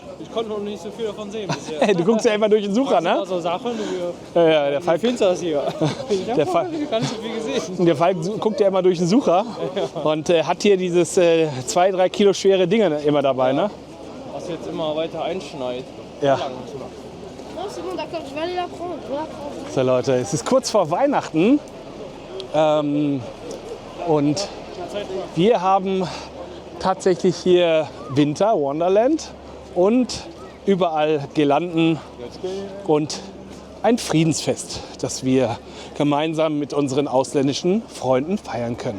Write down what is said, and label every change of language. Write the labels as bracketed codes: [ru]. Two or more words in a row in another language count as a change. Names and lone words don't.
[de] Ich konnte noch nicht so viel davon sehen bisher. Du guckst ja immer durch den Sucher, ne? So Sachen, Ja, der Falk, findest das hier? Ich Der habe gar nicht so viel gesehen. der Falk guckt ja immer durch den Sucher und hat hier dieses 2-3 Kilo schwere Ding immer dabei, ne? Was jetzt immer weiter einschneit. Ja. [fr] Non, c'est bon, d'accord, je vais aller la prendre. [de] So Leute, es ist kurz vor Weihnachten und wir haben tatsächlich hier [en] Winter, Wonderland [de] und überall Girlanden und ein Friedensfest, das wir gemeinsam mit unseren ausländischen Freunden feiern können.